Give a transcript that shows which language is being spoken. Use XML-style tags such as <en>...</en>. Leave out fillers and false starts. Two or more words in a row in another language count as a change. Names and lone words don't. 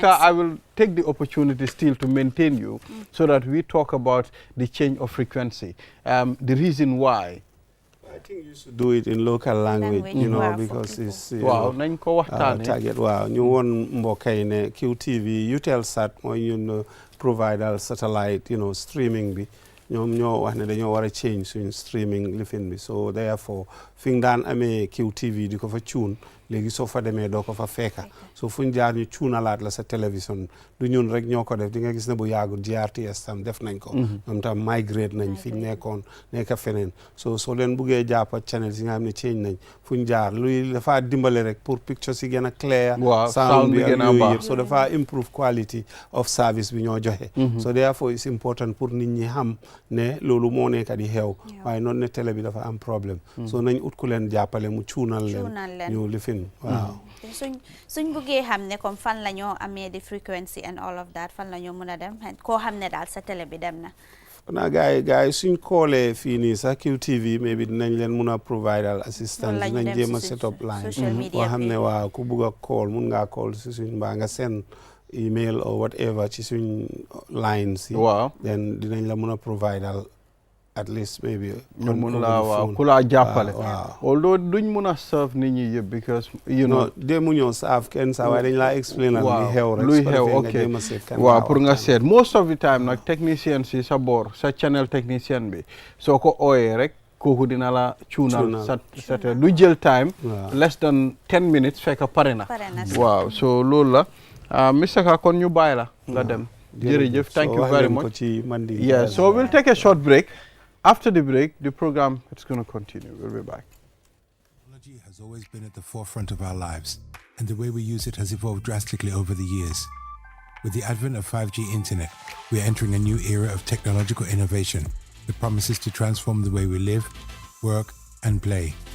<en>Carr, I will take the opportunity still to maintain you so that we talk about the change of frequency. The reason why. I think you should do it in local language, you know, because it's target. Wow, you want mbokay QTV, Utelsat, or you provide a satellite, you know, streaming bi.</en> <wo>ñoo wax ne dañoo war a change suñ streaming lifin bi</wo> <en>so therefore</en> <wo>fi nga daan amee QTV di ko fa cuun léegi soo fa demee doo ko fa fekka so fuñ jaar ñu cuunalaat la sa télévision du ñun rek ñoo ko def di nga gis ne bu yàggul GRTS tam def nañ ko ñoom tam migrate nañ fi ñu nekkoon nekka feneen so soo leen buggee jàppa channel si nga xam ne change nañ fuñ jaar luy dafa dimbale rek pour picture si gën a</wo> <en>clear sound</en> <wo>bi ak yooyu yëpp so dafa</wo> <en>improve quality of service</en> <wo>bi ñoo joxe</wo> <en>so therefore it's important</en> <wo>pour nit ñi xam ne loolu moo nekk di xew waaye noonu ne télé bi dafa am problème so nañ ut ku leen jàppale mu cuunal leen ñu lifin waaw suñ buggee xam ne comme fan la ñoo amee di</wo> <en>frequency and all of that</en> <wo>fan la ñoo mën a dem koo xam ne daal sa télé bi dem na na gars yi suñ koolee fii nii sax QTV mais bi dinañ leen mun a</wo> <en>provider assistance</en> <wo>dinañ jéem a</wo> <en>set up line</en> <wo>boo xam ne waaw ku bugg a call mun ngaa call si suñ mbaa nga</wo> <en>send email or whatever</en> <wo>ci suñ line si then dinañ la mun a</wo> <en>provider at least maybe</en> <wo>ñu mun la waaw ku la jàppale although duñ mun a serve nit ñi yëpp</wo> <en>because you know</en> <wo>de mu ñëw serve kenn sa waaye dañ laa explain li xew rek luy xew ok waaw pour nga seet</wo> <en>most of the time</en> <wo>nag technicien si sa boor sa channel technicien bi soo ko ooyee rek kooku dina la cuunal sa du jël</wo> <en>time less than 10 minutes</en> <wo>fekk pare na waaw so loolu la Mr. Carr kon ñu bàyyi la nga dem jërëjëf</wo> <en>thank you very much yeah so we'll take a short break. After the break, the program is going to continue. We'll be back. Technology has always been at the forefront of our lives, and the way we use it has evolved drastically over the years. With the advent of 5G internet, we are entering a new era of technological innovation that promises to transform the way we live, work, and play.</en>